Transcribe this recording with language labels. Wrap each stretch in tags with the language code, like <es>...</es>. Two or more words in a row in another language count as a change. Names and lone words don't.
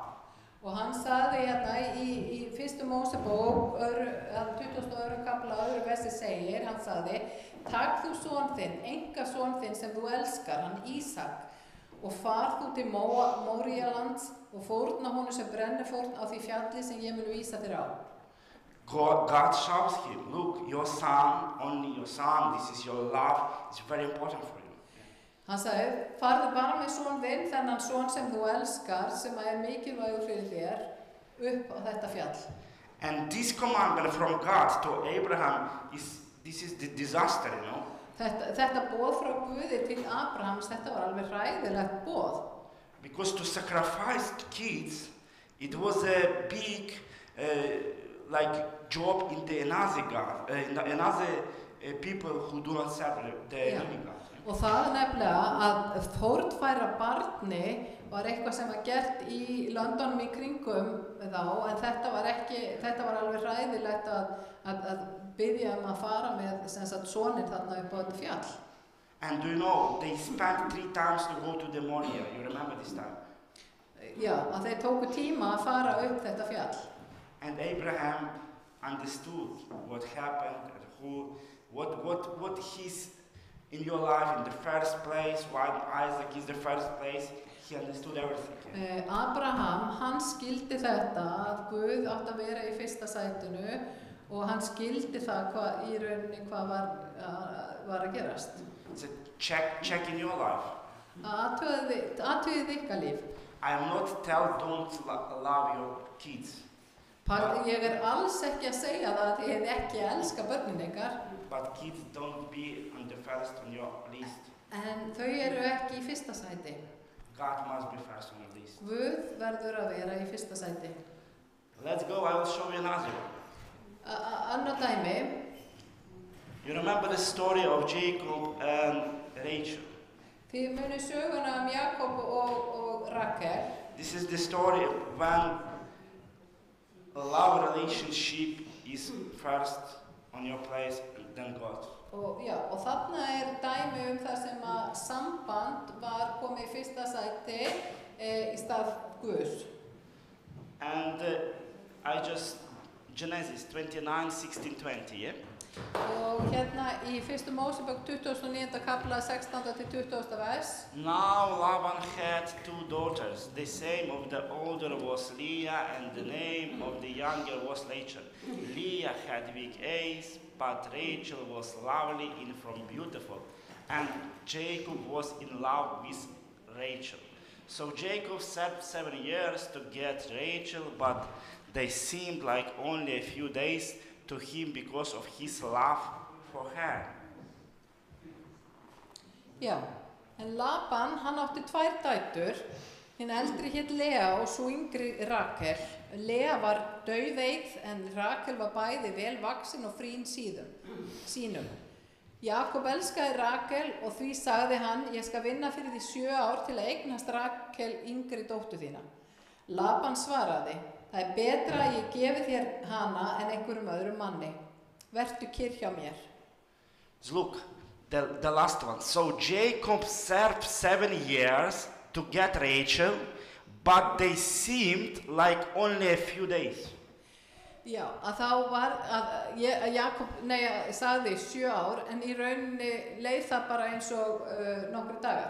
<is>Og hann sagði í fyrstu Mósebók, 22. kafla, 2. versi segir, hann sagði, takk þú son þinn, einkason þinn sem þú elskar, hann Ísak, og far þú til Móríalands og fórna honum sem brennifórn á því fjalli sem ég mun vísa þér á.</is> <en>God shows him, look, your son, only your son, this is your love, it's very important for you.</en> <is>Hann sagði, farðu bara með son þinn, þennan son sem þú elskar, sem mikilvægur fyrir þér, upp á þetta fjall.</is> <en>And this commandment from God to Abraham this is the disaster, you know.</en> <is>Þetta boð frá Guði til Abrahams, þetta var alveg hræðilegt boð.</is> <en>Because to sacrifice kids, it was a big job in the another God, people who do not serve the living God.</en> <is>Og það nefnilega að fórnfæra barni var eitthvað sem var gert í löndunum í kringum þá, en þetta var alveg hræðilegt að biðja að fara með soninn þarna upp á þetta fjall.</is> <en>And do you know, they spent 3 times to go to the Moriah, you remember this time?</en> <is>Já, að þeir tóku tíma að fara upp þetta fjall.</is> <en>And Abraham understood what happened, what he's in your life in the first place, why Isaac is the first place, he understood everything.</en> <is>Abraham, hann skildi þetta að Guð átti að vera í fyrsta sætinu og hann skildi það hvað var að gerast.</is> <en>It's a check in your life.</en> <is>Athugið ykkar líf.</is> <en>I am not don't love your kids.</en> <is>Ég alls ekki að segja það að þið ekki elska börnin ykkar.</is> <en>But kids don't be on the first on your list.</en> <is>En þau ekki í fyrsta sæti.</is> <en>God must be first on the list.</en> <is>Guð verður að vera í fyrsta sæti.</is> <en>Let's go, I will show you another one.</en> <is>Annað dæmi,</is> <en>You remember the story of Jacob and Rachel.</en> <is>þið munið söguna Jakob og Rakel.</is> <en>This is the story when a love relationship is first on your place and then God.</en> <is>Og þarna dæmi það sem að samband var komið í fyrsta sæti í stað Guðs.</is> <en>And Genesis 29, 16, 20, yeah?</en> <is>Og hérna í fyrstu Mósebók 29. kapla 16. til 20. vers.</is> <en>Now Laban had two daughters. The name of the older was Leah, and the name of the younger was Rachel. Leah had weak eyes, but Rachel was lovely and from beautiful. And Jacob was in love with Rachel. So Jacob served 7 years to get Rachel, but they seemed like only a few days to him because of his love for her.</en> <is>Já, en Laban, hann átti 2 dætur, hinn eldri hét Lea og svo yngri Rakel. Lea var daufeygð en Rakel var bæði vel vaksin og frín sínum. Jakob elskaði Rakel og því sagði hann, ég skal vinna fyrir því 7 ár til að eignast Rakel yngri dóttur þína. Laban svaraði, það betra að ég gefi þér hana en einhverjum öðrum manni. Vertu kyrr hjá mér.</is> <en>Look, the last one. So Jacob served 7 years to get Rachel, but they seemed like only a few days.</en> <is>Já, að þá var að Jakob sagði 7 ár en í rauninni leið það bara eins og nokkru dagar.</is>